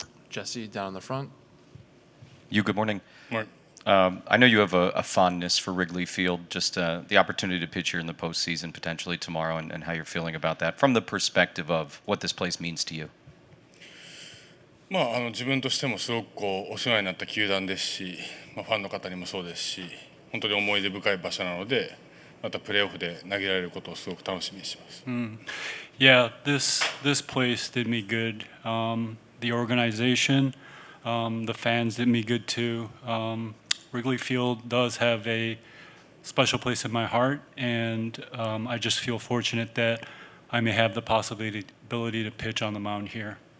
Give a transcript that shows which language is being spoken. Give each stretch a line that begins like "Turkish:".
English: Jesse, down in the front. Good morning. Mark. I know you have a fondness for Wrigley Field, just the opportunity to pitch here in the postseason potentially tomorrow, and how you're feeling about that from the perspective of what this place means to you.
Japanese: 自分としてもすごくお世話になった球団ですし、ファンの方にもそうですし、本当に思い出深い場所なので、またプレーオフで投げられることをすごく楽しみにしてます。
English: Yeah, this place did me good. The organization, the fans did me good too. Wrigley Field does have a special place in my heart, and I just feel fortunate that I may have the possibility to pitch on the mound here.